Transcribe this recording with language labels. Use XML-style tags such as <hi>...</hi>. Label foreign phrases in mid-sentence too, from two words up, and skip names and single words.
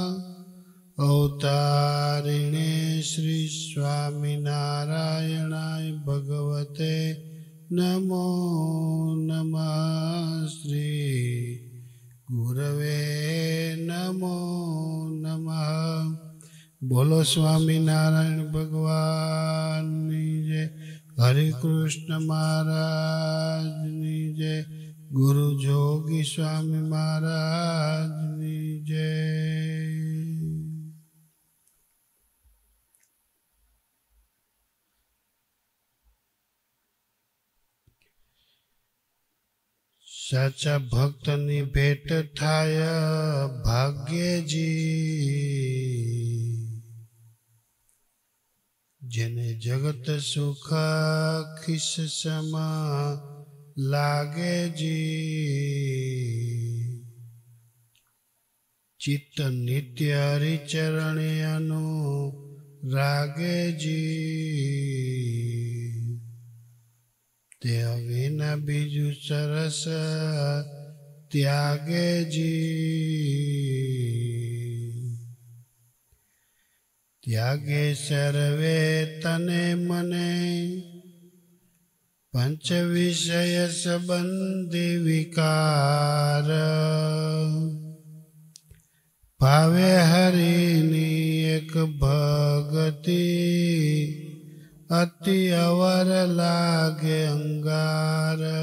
<sa>अवतारिणे श्री स्वामिनारायणाय भगवते नमो नमः। श्री गुरवे नमो नमः।</sa> <gu>बोलो स्वामिनारायण भगवान जय। हरे कृष्ण महाराज जय। गुरु जोगी स्वामी महाराज जय। સાચા ભક્તની ભેટ થાય ભાગ્યજી। જેને જગત સુખ ખિસ સમા લાગે જી। ચિત્ત નિત્ય હરિચરણે અનુરાગે જી। તે વિના બીજું સરસ ત્યાગે જી। ત્યાગે સર્વે તને મને પંચ વિષય સંબંધી વિકાર। ભાવે હરિની એક ભગતિ અતિ અવર લાગે અંગાર।</gu>